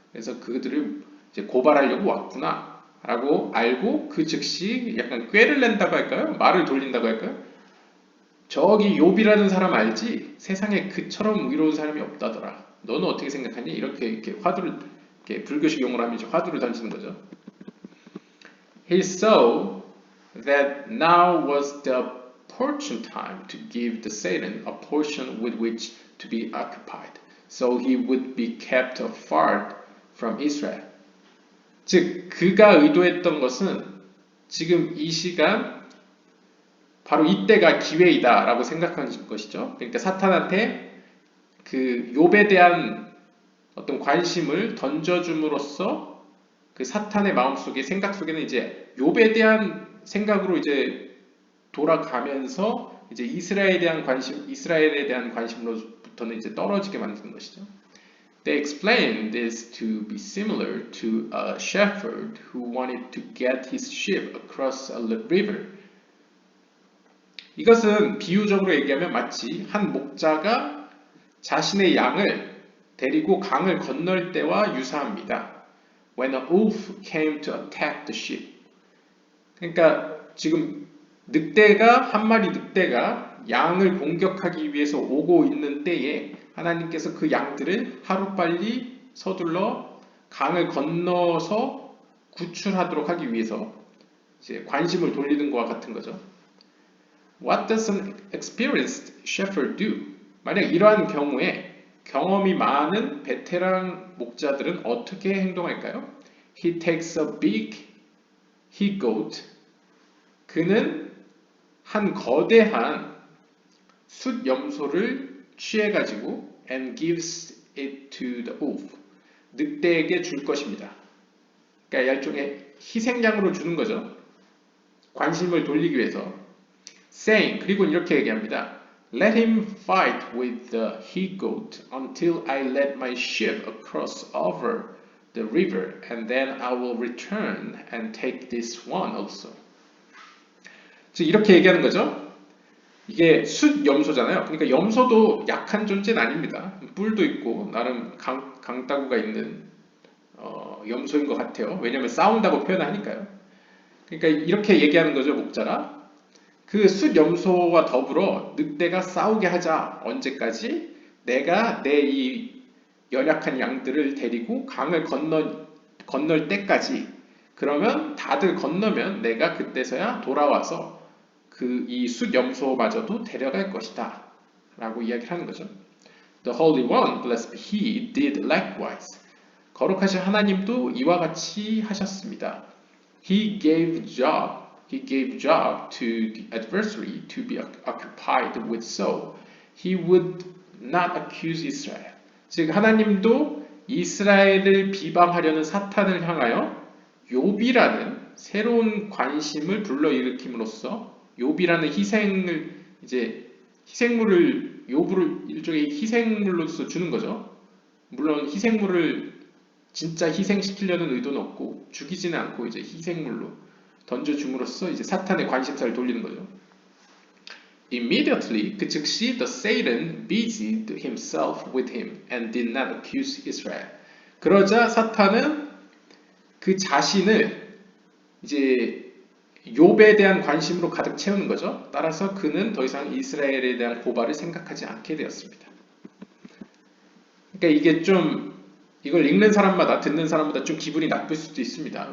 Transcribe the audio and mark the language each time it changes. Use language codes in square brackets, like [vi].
[ko] 그래서 그들을 이제 고발하려고 왔구나 라고 알고 그 즉시 약간 꾀를 낸다고 할까요? 말을 돌린다고 할까요? 저기 욥이라는 사람 알지? 세상에 그처럼 의로운 사람이 없다더라. 너는 어떻게 생각하니? 이렇게 화두를 이렇게 불교식 용어로 하면 화두를 던지는 거죠. [en] He saw that now was the opportune time to give the Satan a portion with which to be occupied, so he would be kept apart from Israel. [ko] 즉, 그가 의도했던 것은 지금 이 시간 바로 이때가 기회이다 라고 생각한 것이죠. 그러니까 사탄한테 그 욥에 대한 어떤 관심을 던져줌으로써 그 사탄의 마음속에 생각 속에는 이제 욥에 대한 생각으로 이제 돌아가면서 이제 이스라엘에 대한 관심으로부터는 이제 떨어지게 만드는 것이죠. [en] They explained this to be similar to a shepherd who wanted to get his sheep across a river. [ko] 이것은 비유적으로 얘기하면 마치 한 목자가 자신의 양을 데리고 강을 건널 때와 유사합니다. [en] When a wolf came to attack the sheep. [ko] 그러니까 지금 한 마리 늑대가 양을 공격하기 위해서 오고 있는 때에 하나님께서 그 양들을 하루빨리 서둘러 강을 건너서 구출하도록 하기 위해서 이제 관심을 돌리는 것과 같은 거죠. [en] What does an experienced shepherd do? [ko] 만약 이러한 경우에 경험이 많은 베테랑 목자들은 어떻게 행동할까요? [en] He takes a big he-goat. [ko] 그는 한 거대한 숫염소를 취해가지고 [en] and gives it to the wolf. [ko] 늑대에게 줄 것입니다. 그러니까 일종의 희생양으로 주는 거죠. 관심을 돌리기 위해서. [en] saying, [ko] 그리고 이렇게 얘기합니다. [en] Let him fight with the he-goat until I let my sheep across over the river, and then I will return and take this one also. [ko] 즉 이렇게 얘기하는 거죠. 이게 숫염소잖아요. 그러니까 염소도 약한 존재는 아닙니다. 뿔도 있고 나름 강따구가 있는 염소인 것 같아요. 왜냐하면 싸운다고 표현하니까요. 그러니까 이렇게 얘기하는 거죠, 목자가. 그 숫염소와 더불어 늑대가 싸우게 하자. 언제까지? 내가 내 이 연약한 양들을 데리고 강을 건널 때까지. 그러면 다들 건너면 내가 그때서야 돌아와서 그 이 숫염소마저도 데려갈 것이다. 라고 이야기를 하는 거죠. [en] The Holy One, blessed be He, did likewise. [ko] 거룩하신 하나님도 이와 같이 하셨습니다. [en] He gave job to the adversary to be occupied with so he would not accuse Israel. [ko] 즉 하나님도 이스라엘을 비방하려는 사탄을 향하여 욥이라는 새로운 관심을 불러일으킴으로써 욥이라는 희생을 이제 희생물을 욥을 일종의 희생물로서 주는 거죠. 물론 희생물을 진짜 희생시키려는 의도는 없고 죽이지는 않고 이제 희생물로 던져줌으로써 이제 사탄의 관심사를 돌리는 거죠. [en] Immediately, [ko] 그 즉시 [en] the Satan busied himself with him and did not accuse Israel. [ko] 그러자 사탄은 그 자신을 이제 욥에 대한 관심으로 가득 채우는 거죠. 따라서 그는 더 이상 이스라엘에 대한 고발을 생각하지 않게 되었습니다. 그러니까 이게 좀 이걸 읽는 사람마다 듣는 사람마다 좀 기분이 나쁠 수도 있습니다.